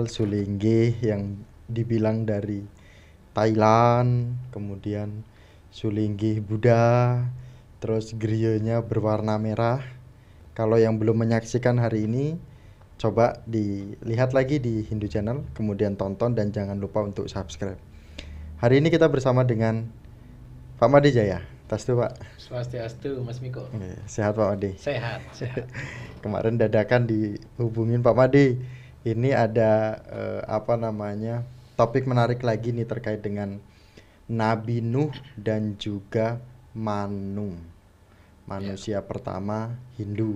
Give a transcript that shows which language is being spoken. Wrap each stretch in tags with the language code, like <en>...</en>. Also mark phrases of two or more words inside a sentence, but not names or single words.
<id>Sulinggih yang dibilang dari Thailand, kemudian Sulinggih Buddha, terus griyanya berwarna merah. Kalau yang belum menyaksikan hari ini, coba dilihat lagi di Hindu Channel, kemudian tonton dan jangan lupa untuk subscribe. Hari ini kita bersama dengan Pak Made Jaya. Tastu Pak. Swastiastu Mas Miko. Sehat Pak Made? Sehat. Kemarin dadakan dihubungin Pak Made. Ini ada topik menarik lagi nih terkait dengan Nabi Nuh dan juga Manu. Manusia pertama Hindu.</id>